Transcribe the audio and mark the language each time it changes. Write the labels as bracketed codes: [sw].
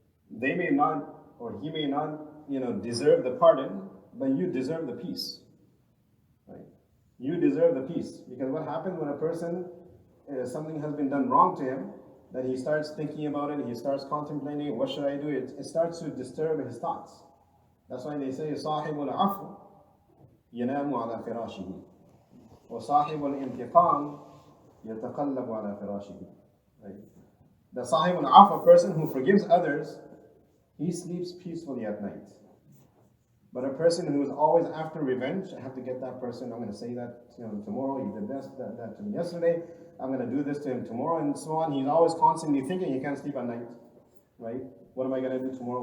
[en] They may not, or he may not, deserve the pardon, but you deserve the peace. Right? You deserve the peace. Because what happens when a person, something has been done wrong to him, that he starts thinking about it, he starts contemplating, what should I do? It starts to disturb his thoughts. That's why they say, [ar] صاحب العفو ينام على فراشه وصاحب الانتقام يتقلب على فراشه. [en] Right? The Sahib al-Af, a person who forgives others, he sleeps peacefully at night. But a person who is always after revenge, I have to get that person, I'm going to say that to him tomorrow, he did this, that to me yesterday, I'm going to do this to him tomorrow, and so on. He's always constantly thinking, he can't sleep at night. Right? What am I going to do tomorrow?